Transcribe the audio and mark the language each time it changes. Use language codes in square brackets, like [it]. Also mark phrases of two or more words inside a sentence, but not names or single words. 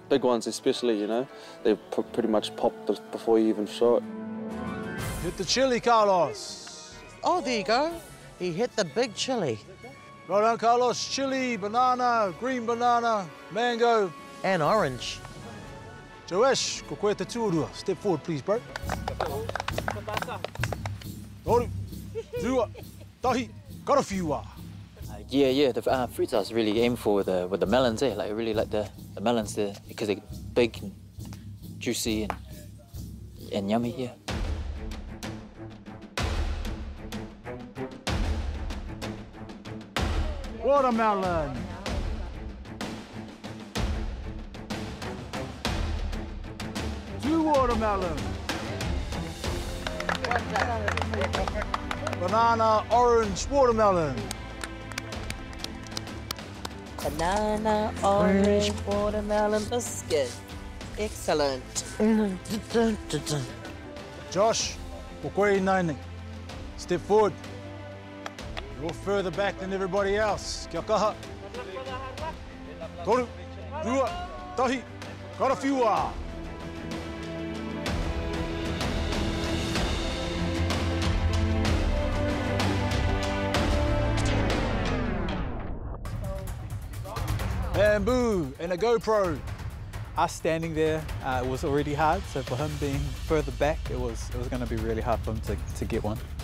[en] Big ones especially, you know. They pretty much popped before you even saw it. Hit the chili, Carlos. Oh, there you go. He hit the big chili. Well done, Carlos. Chili, banana, green banana, mango. And orange. [mi] Joesh, ko koe te tuarua. [en] Step forward, please, bro. [mi] Toru, rua, tahi, [en] got a few wa. Yeah, the fruits I was really aiming for with the melons, eh? Like I really like the melons there because they're big and juicy and yummy, yeah. Watermelon. Two watermelon. Banana, orange, watermelon. Banana, orange, watermelon biscuit. Excellent. [mi] Josh, ko koe naine. [en] Step forward. You're further back than everybody else. [mi] Kia kaha. Toru, rua, tahi, [en] got a few wa. Bamboo and a GoPro. Us standing there, it was already hard, so for him being further back, it was going to be really hard for him to get one.